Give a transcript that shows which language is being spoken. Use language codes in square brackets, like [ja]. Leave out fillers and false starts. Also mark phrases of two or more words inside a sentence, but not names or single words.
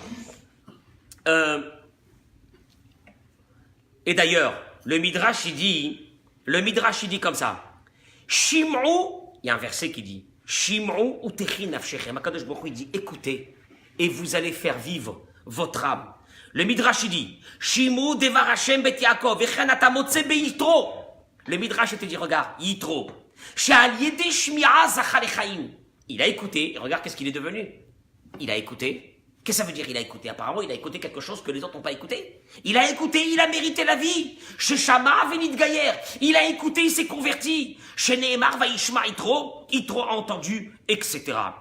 [fr] Et d'ailleurs, le Midrash il dit comme ça. Shim'u, il y a un verset qui dit [he] שמעו ותחי נפשכם. הקדוש ברוך הוא [fr] il dit écoutez et vous allez faire vivre votre âme. Le Midrash il dit [he] שמעו דבר השם בית יעקב וכן אתה מוצא ביתרו. [fr] Le Midrash il te dit regarde Yitro. [he] שעל ידי שמיעה זכה לחיים. [fr] Il a écouté, et regarde qu'est-ce qu'il est devenu. Il a écouté. Qu'est-ce que ça veut dire il a écouté? Apparemment, il a écouté quelque chose que les autres n'ont pas écouté. Il a écouté, il a mérité la vie. [he] ששמע, ונתגייר. [fr] Il a écouté, il s'est converti. [he] שנאמר, וישמע, [fr] Yitro a entendu, etc.